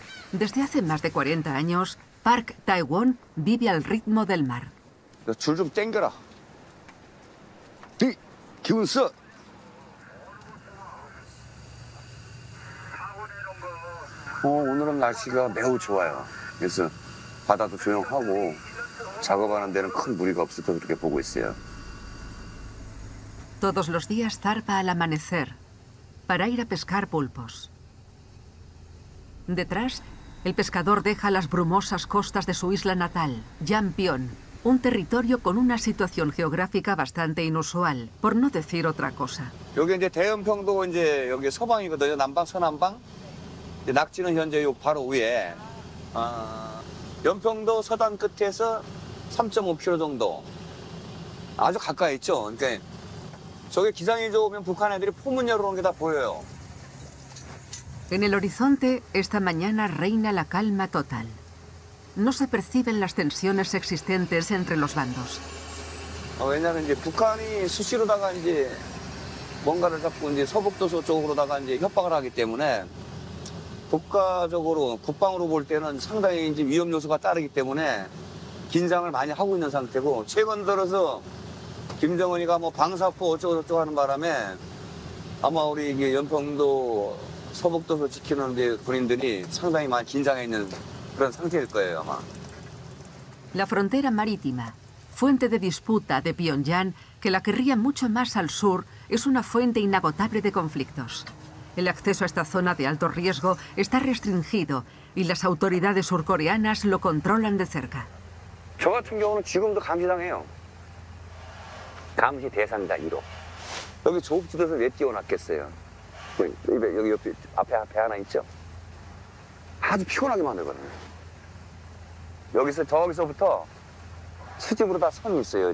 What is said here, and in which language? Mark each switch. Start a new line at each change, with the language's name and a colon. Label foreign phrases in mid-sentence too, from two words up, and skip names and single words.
Spanish: Desde hace más de 40 años, Park Tae-won vive al ritmo del mar.
Korean: 줄 좀 당겨라. 뒤, 기운 써. 오늘은 날씨가 매우 좋아요. 그래서 바다도 조용하고 작업하는 데는 큰 무리가 없어서 그렇게 보고 있어요.
Spanish: Todos los días zarpa al amanecer para ir a pescar pulpos. Detrás, el pescador deja las brumosas costas de su isla natal, Jampion, un territorio con una situación geográfica bastante inusual, por no decir otra cosa.
Korean: 여기 이제 대연평도 이제 여기 서방이거든요. 남방, 서남방. 이제 낙지는 현재 요 바로 위에 연평도 서단 끝에서 3.5km 정도. 아주 가까이 있죠. 그러니까 저게 기상이 좋으면 북한 애들이 포문 열어놓은 게 다 보여요.
Spanish: En el horizonte, esta mañana reina la calma total. No se perciben las tensiones existentes entre los bandos.
Korean: 왜냐하면 이제 북한이 수시로다가 이제 뭔가를 자꾸 이제 서북도서 쪽으로다가 이제 협박을 하기 때문에 국가적으로 국방으로 볼 때는 상당히 이제 위험 요소가 따르기 때문에 긴장을 많이 하고 있는 상태고 최근 들어서 김정은이가 뭐 방사포 어쩌고저쩌고 하는 바람에 아마 우리 이게 연평도 서북도서 지키는 데 군인들이 상당히 많이 긴장해 있는 그런 상태일 거예요, 아마.
Spanish: La frontera marítima, fuente de disputa de Pyongyang, que la querría mucho más al sur, es una fuente inagotable de conflictos. El acceso a esta zona de alto riesgo está restringido y las autoridades surcoreanas lo controlan de cerca.
Korean: 저 같은 경우는 지금도 감시당해요. 감시 대상자 1호. 여기 조업지대에서 왜 띄워놨겠어요? 여기 옆에 앞에 하나 있죠? 아주 피곤하게 만들거든요. 저기서부터 수직으로 다 선이 있어요.